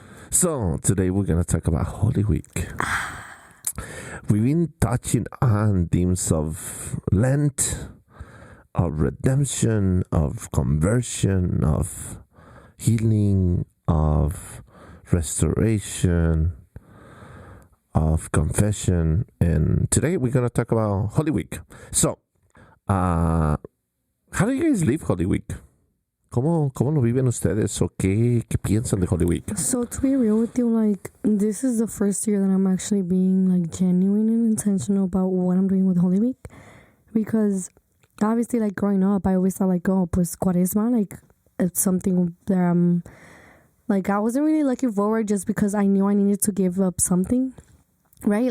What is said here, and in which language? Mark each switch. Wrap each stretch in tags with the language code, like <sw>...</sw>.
<en>So, today we're going to talk about Holy Week. We've been touching on themes of Lent, of redemption, of conversion, of healing, of restoration, of confession. And today we're going to talk about Holy Week. So, how do you guys live Holy Week?</en> <es>¿Cómo lo viven ustedes o qué piensan de Holy Week?</es> <en>So to be real with you, like this is the first year that I'm actually being like genuine and intentional about what I'm doing with Holy Week, because obviously like growing up, I always thought like, oh,</en> <es>pues Cuaresma,</es> <en>like it's something that I'm like, I wasn't really looking forward just because I knew I needed to give up something. Right?</en>